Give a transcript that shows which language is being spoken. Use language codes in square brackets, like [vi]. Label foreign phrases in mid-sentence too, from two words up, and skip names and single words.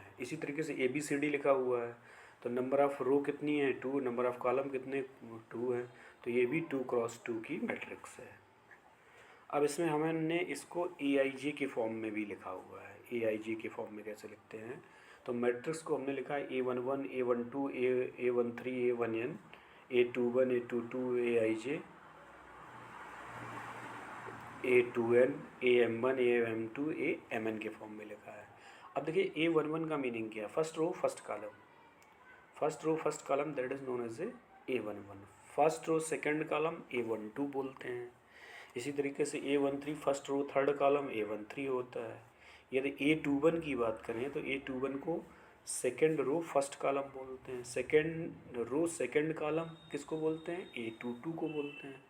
[hi] इसी तरीके से ABCD लिखा हुआ है, तो [en] number of row [hi] कितनी है 2, [en] number of column [hi] कितने 2 है। तो ये भी 2 क्रॉस 2 की मैट्रिक्स है। अब इसमें हमने इसको AIJ के फॉर्म में भी लिखा हुआ है। AIJ के फॉर्म में कैसे लिखते हैं, तो मैट्रिक्स को हमने लिखा है A11 A12 A13 A1n A21 A22 AIJ A2n AM1 AM2 AMn के फॉर्म में लिखा है। अब देखिए A11 का मीनिंग क्या है, [en] first row first column, first row first column that is known as A11. first row second column A12 [hi] बोलते हैं। इसी तरीके से [en] A13 first row third column A13 [hi] होता है। यदि A21 की बात करें तो A21 को [en] second row first column [hi] बोलते हैं। [en] second row second column [hi] किसको बोलते हैं, A22 को बोलते हैं।